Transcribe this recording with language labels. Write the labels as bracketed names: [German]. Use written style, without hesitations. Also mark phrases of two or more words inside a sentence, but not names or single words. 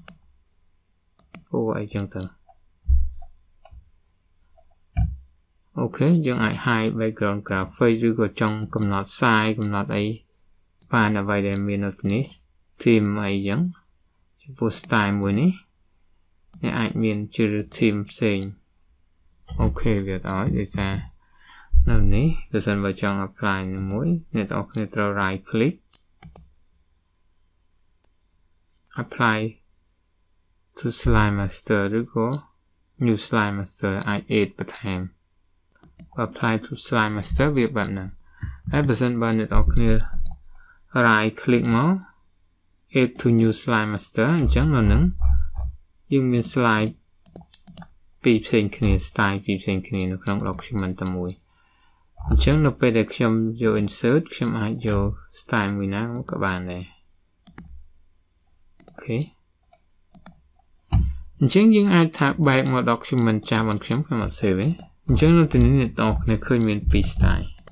[Khmer] អីចឹងទៅអូខេយើងអាច [English] hide background graphic [Khmer] ឬក៏ចង់កំណត់ size កំណត់អីបានអ្វីដែលមាននៅទីនេះ theme អីចឹងចំពោះ style មួយនេះអ្នកអាចមានជ្រើស theme ផ្សេងអូខេវាឲ្យដូចសារនៅនេះបើសិនបើចង់ apply មួយអ្នកទាំងអស់គ្នាត្រូវ [English] right click apply to slide master ឬក៏ new slide master អាច add បន្ថែម apply to slide master វា [Khmer] បែបហ្នឹងហើយបើសិនបើអ្នកទាំងអស់គ្នា [English] right click [Khmer] មក [English] add to new slide master [Khmer] អញ្ចឹងនៅហ្នឹងយើងមាន slide ពីរផ្សេងគ្នា style ពីរផ្សេងគ្នានៅក្នុង document តែមួយអញ្ចឹងនៅពេលដែលខ្ញុំយក insert ខ្ញុំអាចយក style មួយណាក៏បានដែរ អូខេអញ្ចឹងយើងអាចថា back មក document ចាស់របស់ខ្ញុំអត់ save ទេអញ្ចឹងនៅទីនេះអ្នកទាំងអស់គ្នាឃើញមានពីរ style